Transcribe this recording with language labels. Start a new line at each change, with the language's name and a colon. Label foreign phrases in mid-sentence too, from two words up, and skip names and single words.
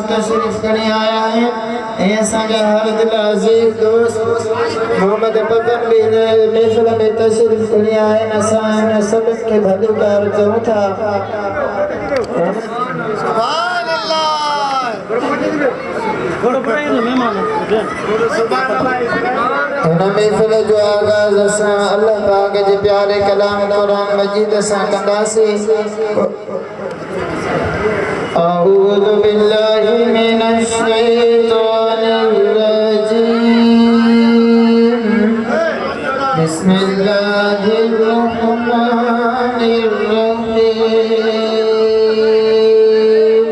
Sindhi: तशरीफ़ खणी आया आहिनि ऐं असांजा हर दिल अज़ीज़ दोस्त मोहम्मद बदन बि हिन महफ़िल में तशरीफ़ खणी आया आहिनि असां हिन सभिनि खे भलीकार चऊं था
Arabic: سبحان الله
Sindhi: उनमें फिर जो आगाज़ असां अल्लाह पाक जे प्यारे कलाम कुरान मजीद असां कंदासीं।
Arabic: أعوذ بالله من الشيطان الرجيم. بسم الله الرحمن الرحيم.